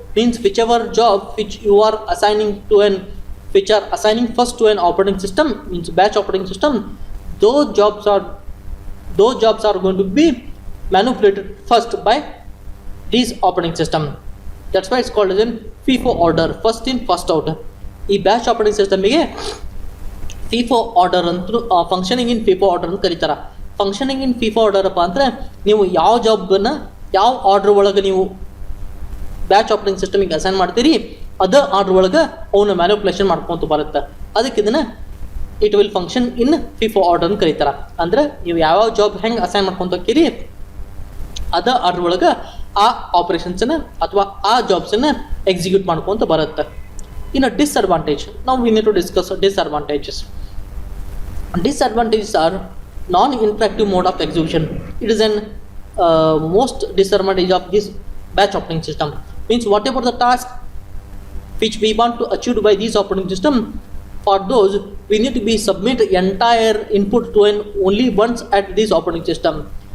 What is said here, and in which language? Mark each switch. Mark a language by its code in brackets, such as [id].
[en] Means whichever job which you are assigning to which are assigning first to an operating system, means batch operating system, those jobs are going to be manipulated first by this operating system. That's why it's called as in FIFO order, first in first out. [kn] ಈ batch operating ಸಿಸ್ಟಮಿಗೆ FIFO order ಅಂತೂ [en] functioning in FIFO order [kn] ಅಂತ ಕರೀತಾರೆ. [en] functioning in FIFO order [kn] ಅಪ್ಪ ಅಂದರೆ ನೀವು ಯಾವ ಜಾಬ್ನ ಯಾವ order ಒಳಗೆ ನೀವು ಬ್ಯಾಚ್ ಆಪರೇಟಿಂಗ್ ಸಿಸ್ಟಮಿಗೆ ಅಸೈನ್ ಮಾಡ್ತೀರಿ ಅದೇ ಆರ್ಡರ್ ಒಳಗೆ ಅವನ್ನ ಮ್ಯಾನಿಪುಲೇಷನ್ ಮಾಡ್ಕೊಂತ ಬರುತ್ತೆ. ಅದಕ್ಕೆ ಇದನ್ನು [en] it will function in FIFO order [kn] ಅಂತ ಕರೀತಾರೆ. ಅಂದರೆ ನೀವು ಯಾವ ಜಾಬ್ ಹೆಂಗೆ ಅಸೈನ್ ಮಾಡ್ಕೊಂತ ಹೋಗ್ತೀರಿ ಅದ ಆರ್ಡರ್ ಒಳಗೆ ಆ ಆಪರೇಷನ್ಸನ್ನ ಅಥವಾ ಆ ಜಾಬ್ಸನ್ನ ಎಕ್ಸಿಕ್ಯೂಟ್ ಮಾಡ್ಕೊಂತ ಬರುತ್ತೆ. ಇನ್ನು ಡಿಸ್ಅಡ್ವಾಂಟೇಜ್, ನಾವು [en] We need to discuss disadvantages. Disadvantages are non-interactive mode of execution. It is an most disadvantage of this batch operating system. Means whatever the task which we want to achieve by this operating system, for those we need to be submit entire input to an only once at this operating system.